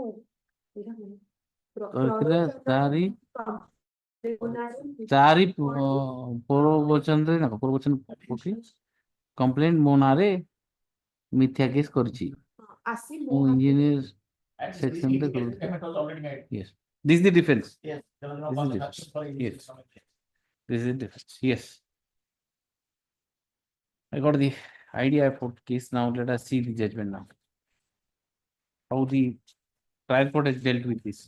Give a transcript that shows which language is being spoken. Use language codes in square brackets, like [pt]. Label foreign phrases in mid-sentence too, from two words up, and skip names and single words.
[or] ତାରି ପୂର୍ବବଚନ କମ୍ପ୍ଲେନ ମୋ ନାଁରେ ମିଥ୍ୟା କେସ୍ କରିଛି। ମୁଁ ଇଞ୍ଜିନିୟର ସେକ୍ସନରେ [en] yes, this is the difference. Yes, this is the difference. Yes, I got the idea about case. Now let us see the judgment now. How the trial court has dealt with this.